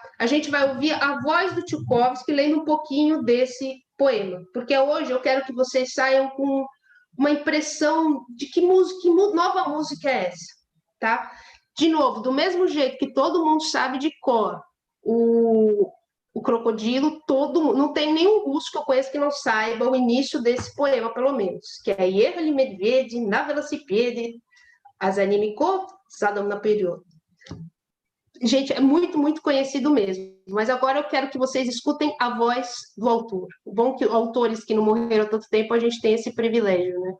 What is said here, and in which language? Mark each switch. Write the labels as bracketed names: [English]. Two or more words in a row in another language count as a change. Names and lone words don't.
[Portuguese] A gente vai ouvir a voz do Tchaikovsky lendo um pouquinho desse poema, porque hoje eu quero que vocês saiam com uma impressão de que nova música é essa, tá? De novo, do mesmo jeito que todo mundo sabe de cor o crocodilo, não tem nenhum russo que eu conheço que não saiba o início desse poema, pelo menos, que é [Russian] Ехали медведи на велосипеде, а за ними кот задом наперед. [Portuguese] Gente, é muito, muito conhecido mesmo. Mas agora eu quero que vocês escutem a voz do autor. O bom que autores que não morreram há tanto tempo, a gente tem esse privilégio, né?